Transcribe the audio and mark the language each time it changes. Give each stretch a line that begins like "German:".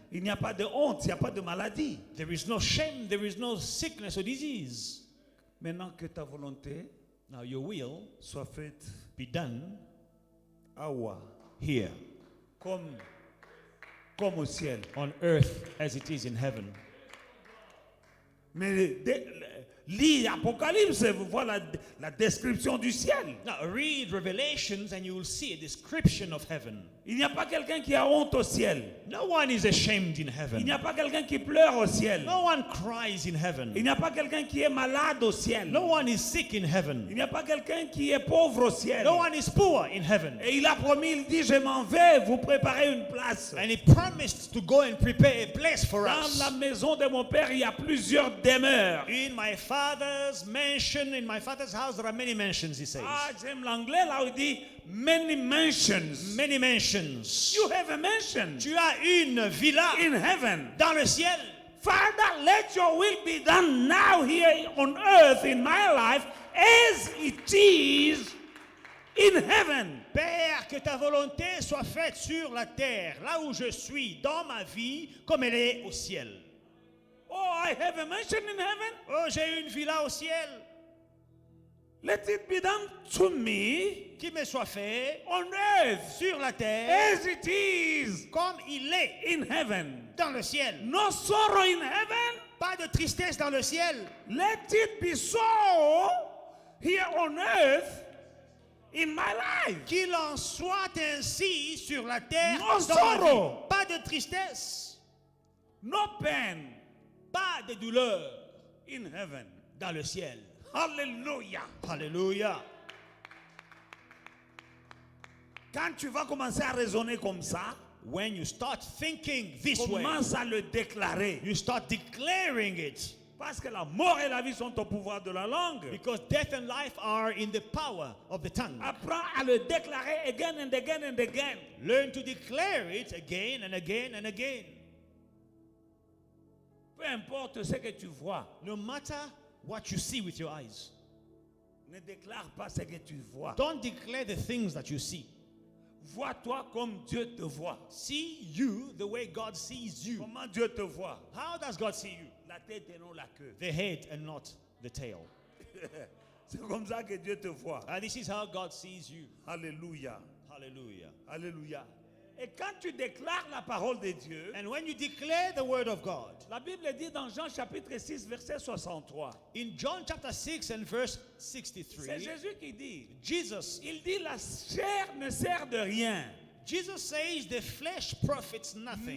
French: il n'y a pas de honte, il n'y a pas de maladie.
English: there is no shame, there is no sickness or disease.
French: Maintenant que ta volonté
English: Now your will
French: soit faite
English: be done
French: à Oua,
English: here
French: comme au ciel.
English: on earth as it is in heaven.
French: Mais Lis Apocalypse, vous voyez la description du ciel.
English: Now read Revelations and you will see a description of heaven.
French: Il n'y a pas quelqu'un qui a honte au ciel.
English: No one is ashamed in
French: Il
English: heaven.
French: n'y a pas quelqu'un qui pleure au ciel.
English: No one cries in heaven.
French: Il n'y a pas quelqu'un qui est malade au ciel.
English: No one is sick in
French: Il
English: heaven.
French: n'y a pas quelqu'un qui est pauvre au ciel.
English: No one is poor in heaven.
French: Et il a promis, il dit, je m'en vais vous préparer une place.
English: And he promised to go and prepare a place for
French: Dans
English: us.
French: la maison de mon père, il y a plusieurs demeures.
English: In my father's mansion, in my father's house, there are many mansions, he says.
French: Ah, j'aime l'anglais là où il dit
English: many mansions. Many mansions. You have a mansion
French: Tu as une villa
English: in heaven.
French: dans le ciel.
English: Father, let your will be done now here on earth in my life as it is in heaven.
French: Père, que ta volonté soit faite sur la terre, là où je suis, dans ma vie, comme elle est au ciel.
English: Oh, I have a mansion in heaven.
French: Oh, j'ai une villa au ciel.
English: Let it be done to me
French: Qu'il me soit fait
English: on earth
French: sur la terre,
English: as it is
French: comme il est
English: in heaven.
French: dans le ciel.
English: No sorrow in heaven.
French: Pas de tristesse dans le ciel.
English: Let it be so here on earth in my life.
French: Qu'il en soit ainsi sur la terre.
English: No
French: dans ma
English: sorrow.
French: vie. Pas de tristesse.
English: No pain
French: Pas de douleur
English: in heaven.
French: dans le ciel.
English: Hallelujah.
French: Alléluia. Quand tu vas commencer à raisonner comme ça,
English: When you start thinking this way,
French: commence à le déclarer.
English: you start declaring it.
French: Parce que la mort et la vie sont au pouvoir de la langue.
English: Because death and life are in the power of the tongue.
French: Apprends à le déclarer
English: again and again and again. Learn to declare it again and again and again.
French: Peu importe ce que tu vois,
English: No matter what you see with your eyes.
French: ne déclare pas ce que tu vois.
English: Don't declare the things that you see.
French: Vois-toi comme Dieu te voit.
English: See you the way God sees you.
French: Comment Dieu te voit?
English: How does God see you?
French: La tête et non la queue.
English: The head and not the tail.
French: C'est comme ça que Dieu te voit.
English: And this is how God sees you.
French: Alléluia.
English: Hallelujah.
French: Alléluia. Et quand tu déclares la parole de Dieu,
English: And when you declare the word of God,
French: la Bible dit dans Jean chapitre 6 verset 63.
English: in John chapter 6 and verse
French: C'est
English: 63,
French: Jésus qui dit.
English: Jesus,
French: Il dit la chair ne sert de rien.
English: Jesus says the flesh profits nothing.